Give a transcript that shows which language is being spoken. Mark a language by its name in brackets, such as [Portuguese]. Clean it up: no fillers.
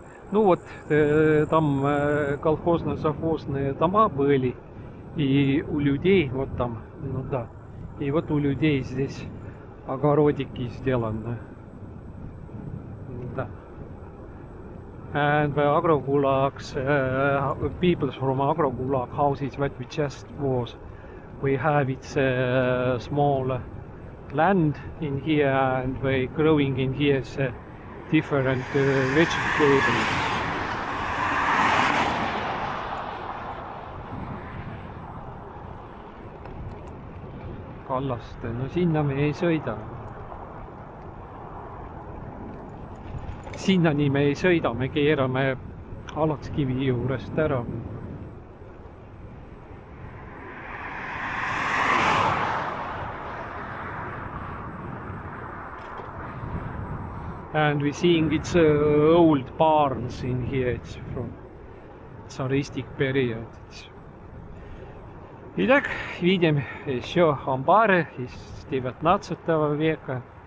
[Russian] Ну вот, там колхозно-совхозные дома были. И у людей, вот там, ну да. И вот у людей здесь огородики сделаны. Да. [English] And the Agrogulag, people from Agrogulag houses what we just was, we have it's small land in here, and we growing in here is different vegetables. [Estonian] Kallaste, no sinna me ei sõida. Sinnani me ei sõida, me keerame Alakskivi juurest ära. [English] And we seeing it's old barns in here, it's from tsaristic period. [Russian] Итак, видим еще амбары из 19 века.